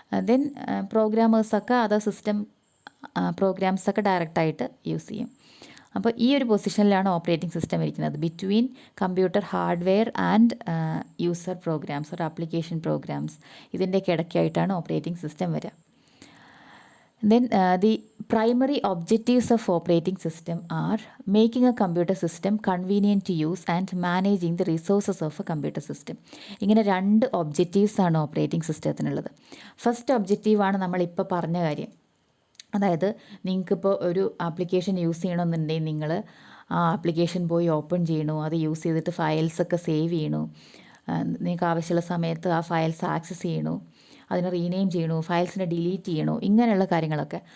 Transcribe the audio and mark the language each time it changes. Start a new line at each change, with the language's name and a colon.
Malayalam: Then പ്രോഗ്രാമേഴ്സൊക്കെ അത് system പ്രോഗ്രാംസൊക്കെ ഡയറക്റ്റായിട്ട് use ചെയ്യും. അപ്പോൾ ഈ ഒരു പൊസിഷനിലാണ് ഓപ്പറേറ്റിംഗ് സിസ്റ്റം ഇരിക്കുന്നത്,
English: Between computer hardware and user programs or application programs.
Malayalam: ഇതിൻ്റെയൊക്കെ ഇടയ്ക്കായിട്ടാണ് ഓപ്പറേറ്റിംഗ് സിസ്റ്റം വരിക.
English: Then the primary objectives of operating system are making a computer system convenient to use and managing the resources of a computer system.
Malayalam: ഇങ്ങനെ രണ്ട് objectives ആണ് operating സിസ്റ്റത്തിനുള്ളത്. First ഒബ്ജക്റ്റീവാണ് നമ്മളിപ്പോൾ പറഞ്ഞ കാര്യം. അതായത് നിങ്ങൾക്കിപ്പോൾ ഒരു ആപ്ലിക്കേഷൻ യൂസ് ചെയ്യണമെന്നുണ്ടെങ്കിൽ നിങ്ങൾ ആ ആപ്ലിക്കേഷൻ പോയി ഓപ്പൺ ചെയ്യണു, അത് യൂസ് ചെയ്തിട്ട് ഫയൽസൊക്കെ സേവ് ചെയ്യണു, നിങ്ങൾക്ക് ആവശ്യമുള്ള സമയത്ത് ആ ഫയൽസ് ആക്സസ് ചെയ്യണു, അതിനെ റീനെയിം ചെയ്യണു, ഫയൽസിനെ ഡിലീറ്റ് ചെയ്യണു, ഇങ്ങനെയുള്ള കാര്യങ്ങളൊക്കെ.